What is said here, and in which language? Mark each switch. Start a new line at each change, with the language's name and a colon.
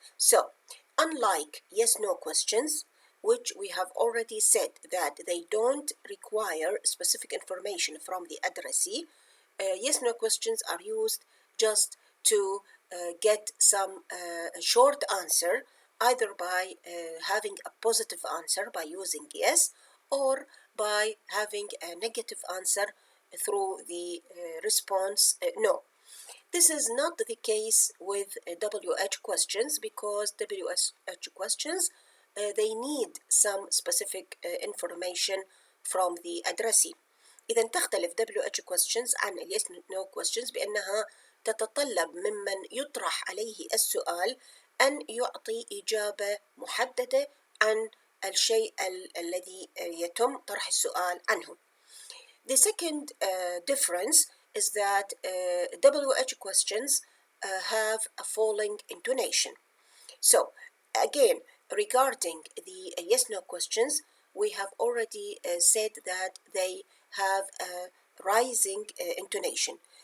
English: So, unlike yes-no questions, which we have already said that they don't require specific information from the addressee, yes-no questions are used just to get some short answer, either by having a positive answer by using yes, or by having a negative answer through the response no. This is not the case with WH questions, because WH questions they need some specific information from the addressee.
Arabic: إذا تختلف WH questions عن yes no questions بأنها تتطلب ممن يطرح عليه السؤال أن يعطي إجابة محددة عن الشيء الذي يتم طرح السؤال عنه.
English: The second difference is that WH questions have a falling intonation. So again, regarding the yes-no questions, we have already said that they have a rising intonation.